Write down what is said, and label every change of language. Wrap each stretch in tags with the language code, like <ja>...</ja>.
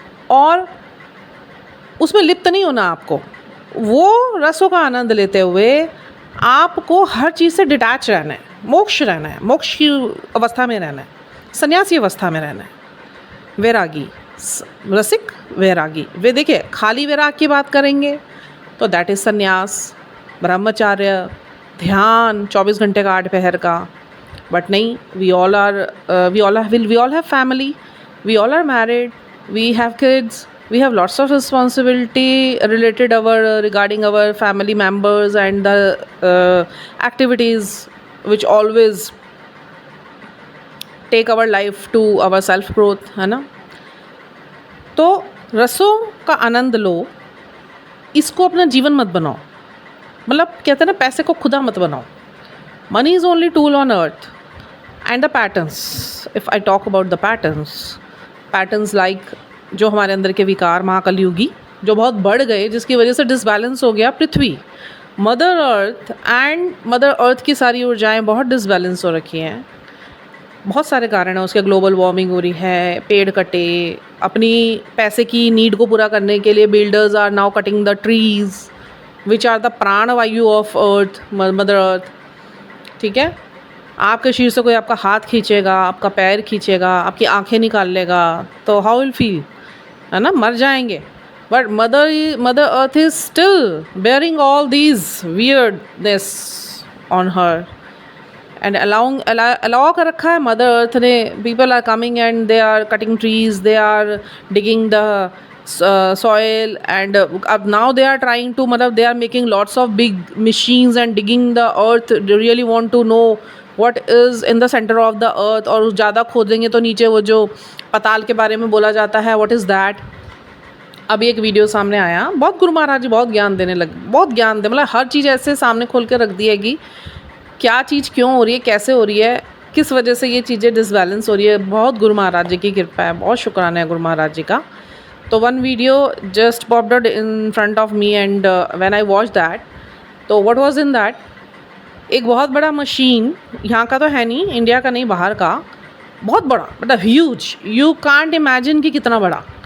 <hi>और उसमें लिप्त नहीं होना आपको, वो रसों का आनंद लेते हुए आपको हर चीज़ से डिटैच रहना है, मोक्ष रहना है, मोक्ष की अवस्था में रहना है, सन्यासी अवस्था में रहना है। वैरागी, रसिक वैरागी। वे देखिए खाली वैराग की बात करेंगे तो दैट इज़ संन्यास, ब्रह्मचार्य, ध्यान 24 घंटे का 8 पहर का। बट नहीं,</hi> <en>We all have family, we all are married, we have kids, we have lots of responsibility related regarding our family members and the activities which always take our life to our self growth, है ना।</en> <hi>तो रसों का आनंद लो, इसको अपना जीवन मत बनाओ। मतलब कहते हैं ना, पैसे को खुदा मत बनाओ।</hi> <en>money is only tool on earth and the patterns, if I talk about the patterns like</en> <hi>जो हमारे अंदर के विकार महाकलयुगी जो बहुत बढ़ गए, जिसकी वजह से डिसबैलेंस हो गया पृथ्वी, मदर अर्थ की सारी ऊर्जाएं बहुत डिसबैलेंस हो रखी हैं। बहुत सारे कारण हैं उसके, ग्लोबल वार्मिंग हो रही है, पेड़ कटे, अपनी पैसे की नीड को पूरा करने के लिए</hi> <en>builders are now cutting the trees which are the प्राण वायु of earth,</en> <hi>मदर अर्थ। ठीक है, आपके शरीर से कोई आपका हाथ खींचेगा, आपका पैर खींचेगा, आपकी आंखें निकाल लेगा, तो</hi> <en>how will feel,</en> <hi>है ना, मर जाएंगे।</hi> <en>but mother earth is still bearing all these weirdness on her and allow</en> <hi>कर रखा है मदर अर्थ ने।</hi> <en>People are coming and they are cutting trees, they are digging the soil and now they are trying to, मतलब they are making lots of big machines and digging the earth. They really want to know what is in the center of the earth,</en> <hi>और ज़्यादा खोदेंगे तो नीचे वो जो पताल के बारे में बोला जाता है,</hi> <en>what is that।</en> <hi>अभी एक वीडियो सामने आया, बहुत गुरु महाराज जी बहुत ज्ञान देने लगे, बहुत ज्ञान दे, मतलब हर चीज़ ऐसे सामने खोल के रख दी है कि क्या चीज़ क्यों हो रही है, कैसे हो रही है, किस वजह से ये चीज़ें डिसबैलेंस हो रही है। बहुत गुरु महाराज जी की कृपा है, बहुत शुक्राना है गुरु महाराज जी का। तो</hi> <en>one video just popped out in front of me and when I watch that, तो what was in that,</en> <hi>एक बहुत बड़ा मशीन, यहाँ का तो है नहीं, इंडिया का नहीं, बाहर का, बहुत बड़ा, मतलब ह्यूज,</hi> <en>you can't imagine</en> <hi>कि कितना बड़ा।</hi>